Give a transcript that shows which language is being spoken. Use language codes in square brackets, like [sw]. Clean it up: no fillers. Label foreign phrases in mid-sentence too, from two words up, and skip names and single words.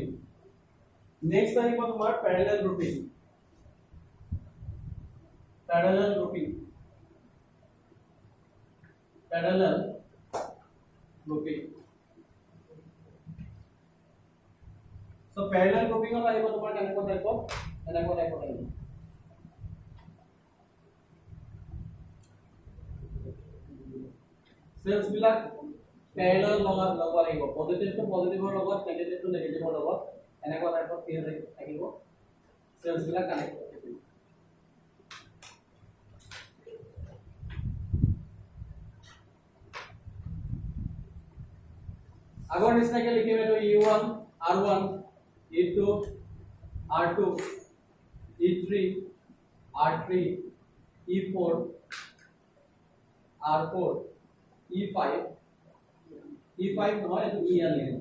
[en] Next time we will parallel grouping. Parallel grouping. Parallel grouping. So parallel grouping of [as] আহিব তোমাৰ কেনেকুৱা টাইপৰ আহিব সেলস বিলাক parallel লগাব লাগিব [en] positive to positive [as] লগত [en] negative to negative [as] লগত এনেকুৱা টাইপৰ কি থাকিব সেলস বিলাক কানেক্ট থাকিব আগৰ নিচিনাকৈ লিখিম এটো E1 R1 E2 R2 E3 R3 E4 R4 E5 নহয় এটো EN